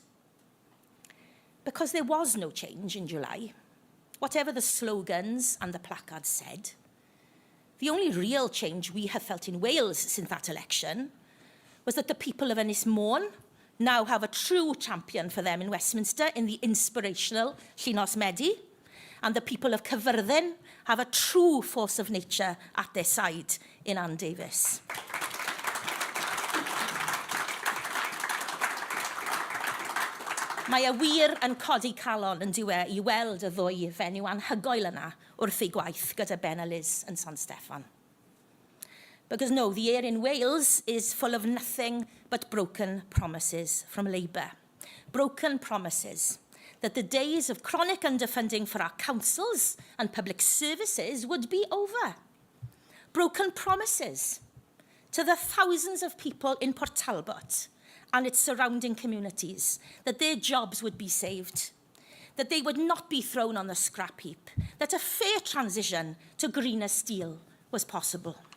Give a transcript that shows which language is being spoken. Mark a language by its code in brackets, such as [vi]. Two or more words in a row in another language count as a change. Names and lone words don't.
[en] Because there was no change in July, whatever the slogans and the placards said, the only real change we have felt in Wales since that election was that the people of Ynys Môn now have a true champion for them in Westminster in the inspirational Llynos Medi, and the people of Cyfyrddin have a true force of nature at their side in Ann Davies. [cy] Mae y wir yn codi calon yn diwe I weld y ddwy fenyw anhygoel yna wrth ei gwaith gyda Ben a Liz yn San Steffan. [en] Because no, the air in Wales is full of nothing but broken promises from Labour. Broken promises that the days of chronic underfunding for our councils and public services would be over. Broken promises to the thousands of people in Port Talbot and its surrounding communities that their jobs would be saved, that they would not be thrown on the scrap heap, that a fair transition to greener steel was possible.